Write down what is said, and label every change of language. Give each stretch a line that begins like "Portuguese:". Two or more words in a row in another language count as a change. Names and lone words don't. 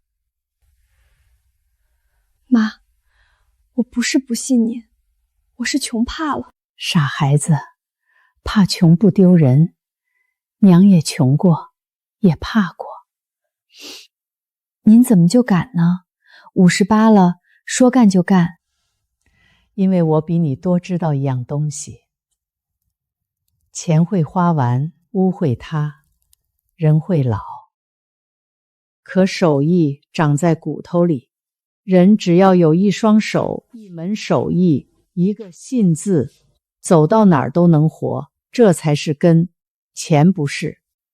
Chinese: 媽，我不是不信您，我是窮怕了。傻孩子，怕窮不丟人，娘也窮過，也怕過。您怎麼就敢呢？58了，說幹就幹。因為我比你多知道一樣東西。錢會花完，屋會塌，人會老。可手藝長在骨頭裡，人只要有一雙手，一門手藝，一個信字，走到哪兒都能活，這才是根，錢不是。